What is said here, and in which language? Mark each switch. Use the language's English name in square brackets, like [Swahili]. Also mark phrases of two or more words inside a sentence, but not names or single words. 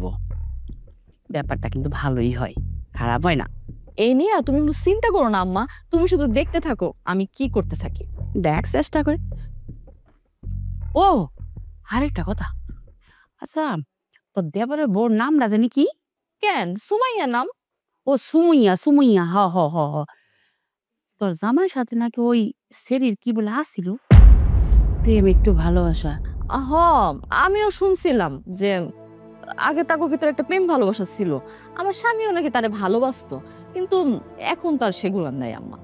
[Bangla] ব্যাপারটা কিন্তু ভালোই হয়, খারাপ হয় না। এই নিয়ে তুমি কোনো চিন্তা করো না আম্মা, তুমি শুধু দেখতে থাকো আমি কি করতে থাকি। দেখ চেষ্টা করে। ও আরেকটা কথা, আচ্ছা তোর দেবরের বউর নামটা জানি কি? কেন, সুমাইয়া নাম। ও সুমইয়া, সুমইয়া, হ হ হ হ। তোর জামাইয়ের সাথে নাকি ওই সেরির কি বলে আসিল, প্রেম একটু ভালোবাসা। হ, আমিও শুনছিলাম যে আগে তাকে ভিতরে একটা প্রেম ভালোবাসা ছিল। আমার স্বামীও নাকি তারে ভালোবাসতো, কিন্তু এখন তো আর সেগুলো নাই আম্মা।